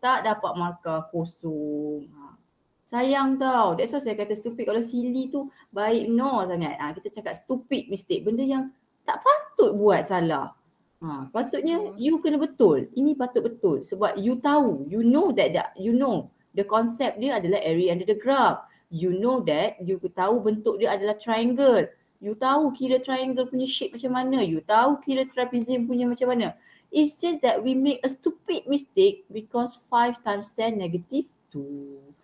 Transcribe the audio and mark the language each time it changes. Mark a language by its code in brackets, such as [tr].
[ms] Tak dapat markah kosong. Sayang tau. [en] That's why [ms] saya kata stupid. Kalau silly tu baik no sangat. Kita cakap stupid mistake. Benda yang tak patut buat salah. Patutnya you kena betul. Ini patut betul. Sebab you tahu. [en] You know that you know. The concept dia adalah area under the graph. You know that, [ms] you tahu bentuk dia adalah [en] triangle. [ms] You tahu kira triangle punya shape macam mana. You tahu kira trapezium punya macam mana. [en] It's just that we make a stupid mistake because 5 times 10 negative 2.